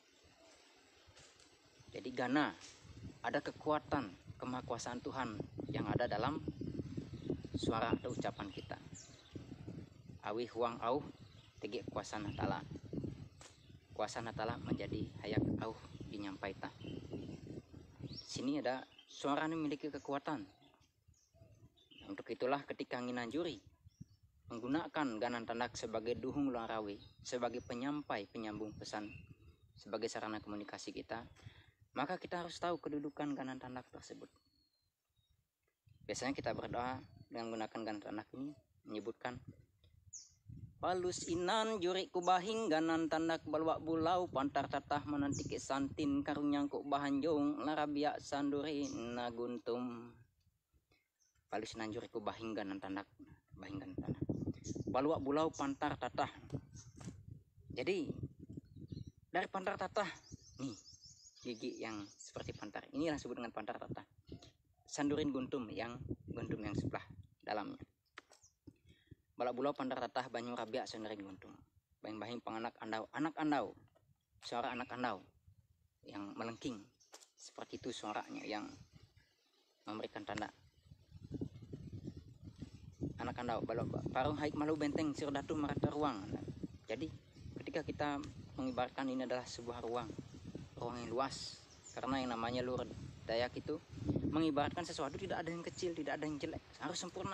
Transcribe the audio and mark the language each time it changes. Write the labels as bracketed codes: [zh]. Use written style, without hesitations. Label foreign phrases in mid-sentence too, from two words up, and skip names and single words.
[id] Jadi gana, ada kekuatan, kemahakuasaan Tuhan yang ada dalam suara atau ucapan kita. [nij] Awi huang au tegi kuasa Natala. Kuasa Natala menjadi hayak au dinyampaita. [id] Sini ada suara yang memiliki kekuatan. Untuk itulah ketika nginanjuri menggunakan [nij] ganan tandak [id] sebagai [nij] duhung luang rawi, [id] sebagai penyampai penyambung pesan, sebagai sarana komunikasi kita, maka kita harus tahu kedudukan [nij] ganan tandak [id] tersebut. Biasanya kita berdoa dengan menggunakan [nij] ganan tandak [id] ini menyebutkan [nij] palus inan juri kubahing ganan tandak balwak bulau pantar tatah menantiki santin karunyang ku bahanjong larabia sanduri naguntum. Palus inan juri kubahing ganan tandak, bahing ganan tandak balwak bulau pantar tatah. [id] Jadi dari [nij] pantar tatah [id] nih, gigi yang seperti pantar inilah disebut dengan [nij] pantar tatah. Sandurin guntum [id] yang sebelah dalamnya. [nij] Balak bulau pandar tatah banyu rabia sandurin guntum. Bahing-bahing penganak andau, anak andau, [id] suara anak andau yang melengking. Seperti itu suaranya yang memberikan tanda. [nij] Anak andau, balak parung haik malu benteng sirdatu marata ruang. [id] Jadi ketika kita mengibaratkan ini adalah sebuah ruang yang luas, karena yang namanya Luhur Dayak itu mengibaratkan sesuatu tidak ada yang kecil, tidak ada yang jelek, harus sempurna.